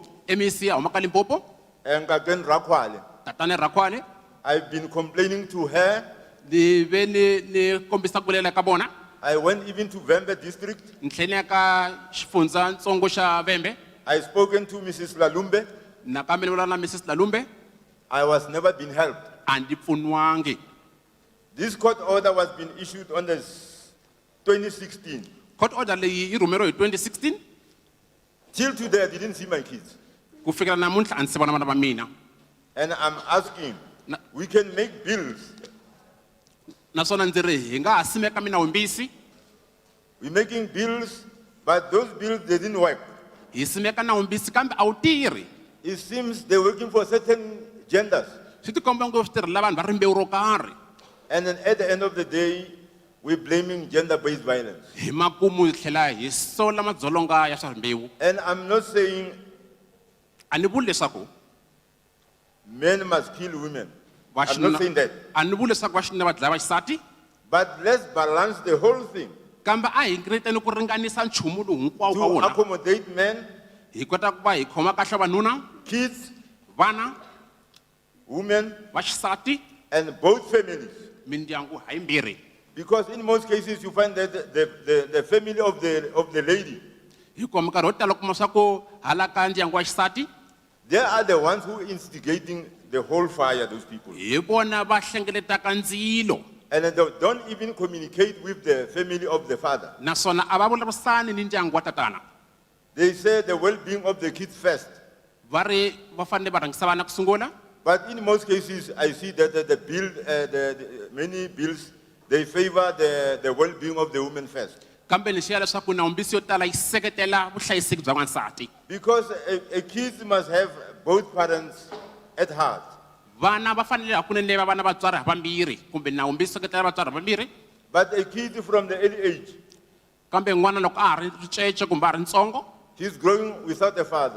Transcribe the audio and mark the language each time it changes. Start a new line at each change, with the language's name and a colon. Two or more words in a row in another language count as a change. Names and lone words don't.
Tsonga: MEC a huma ka Limpopo.
English: And Kaken Rakwale.
Tsonga: Tatane Rakwale.
English: I've been complaining to her.
Tsonga: Ni ve ni kombisa ku vilela ka vona.
English: I went even to Vembe district.
Tsonga: Ni tlhela ka xifundzatsongo xa Vembe.
English: I spoken to Mrs. Lalumbe.
Tsonga: Na kambe ni vulavula na Mrs. Lalumbe.
English: I was never been helped.
Venda: A ndi pfuniwangi.
English: This court order was being issued on the 2016. Court order
Tsonga: leyi yi rhumeriwe hi 2016.
English: Till today, I didn't see my kids.
Tsonga: Ku fikela namuntlha a ni si vona vana va mina.
English: And I'm asking, we can make bills.
Tsonga: Naswona ndzi ri hi nga ha simeka minawumbisi.
English: We're making bills, but those bills, they didn't work.
Tsonga: Hi simeka nawumbisi kambe a wu tirhi.
English: It seems they're working for certain genders.
Tsonga: Swi tikomba ngo swi tirhela vanhu va rimbewu ro karhi.
English: And then at the end of the day, we're blaming gender-based violence.
Tsonga: Hi makumu hi tlhela hi sola madzolonga ya swa rimbewu.
English: And I'm not saying
Tsonga: a ni vuli leswaku
English: men must kill women. I'm not saying that.
Tsonga: a ni vuli leswaku vaxinuna va dlaya vaxisati
English: But let's balance the whole thing
Tsonga: kambe a hi ringeteni ku ringanisa nchumu lowu hinkwawo ka
English: to
Tsonga: wona
English: accommodate men,
Tsonga: hi kota ku va hi khoma kahle vanuna
English: kids,
Tsonga: vana
English: women,
Tsonga: vaxisati
English: and both families.
Tsonga: mindyangu hayimbirhi
English: Because in most cases you find that the family of the lady,
Tsonga: hikuva minkarhi yo tala u kuma swa ku hala ka ndyangu wa xisati
English: they are the ones who instigating the whole fire, those people.
Tsonga: hi vona va hlengeletaka ndzilo
English: And then they don't even communicate with the family of the father.
Tsonga: naswona a va vulavurisani ni ndyangu wa tatana
English: They say the well-being of the kids first.
Tsonga: va ri va fanele va rhangisa vana ku sungula
English: But in most cases, I see that many bills, they favor the well-being of the woman first.
Tsonga: kambe ni xiya leswaku nawumbisi yo tala yi seketela vuhlayiseki bya n'wansati
English: Because a kid must have both parents at heart.
Tsonga: vana va fanele hakunene va vana vatswari havambirhi kumbe nawumbisi seketela vatswari havambirhi
English: But a kid from the early age,
Tsonga: kambe n'wana loko a ha ri ricece kumbe a ri ntsongo
English: he's growing without a father.